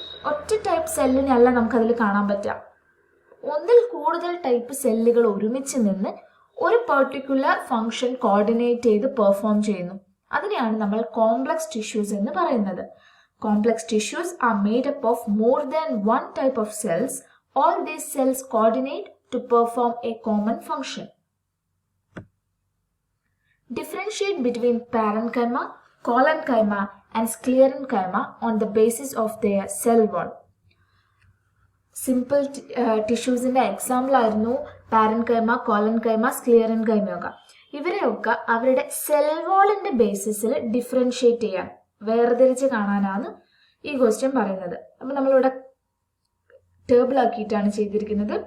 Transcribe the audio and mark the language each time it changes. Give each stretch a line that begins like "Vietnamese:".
Malayalam: ഒറ്റ ടൈപ്പ് സെല്ലിനല്ല നമുക്കതിൽ കാണാൻ പറ്റുക. ഒന്നിൽ കൂടുതൽ ടൈപ്പ് സെല്ലുകൾ ഒരുമിച്ച് നിന്ന് ഒരു പെർട്ടിക്കുലർ ഫംഗ്ഷൻ കോർഡിനേറ്റ് ചെയ്ത് പെർഫോം ചെയ്യുന്നു. അതിനെയാണ് നമ്മൾ കോംപ്ലക്സ് ടിഷ്യൂസ് എന്ന് പറയുന്നത്.
English: Complex tissues are made up of more than one type of cells. All these cells coordinate to perform a common function. Differentiate between parenchyma, collenchyma and sclerenchyma on the basis of their cell wall.
Malayalam: Simple ടിഷ്യൂസിന്റെ example ആയിരുന്നു parenchyma, കോളൻകൈമ, സ്ക്ലിയറൻകൈമ ഒക്കെ. ഇവരെയൊക്കെ അവരുടെ cell വാളിന്റെ ബേസിസിൽ differentiate ചെയ്യാൻ, വേർതിരിച്ച് കാണാനാണ് ഈ question പറയുന്നത്. അപ്പൊ നമ്മളിവിടെ ടേബിൾ ആക്കിയിട്ടാണ് ചെയ്തിരിക്കുന്നത്.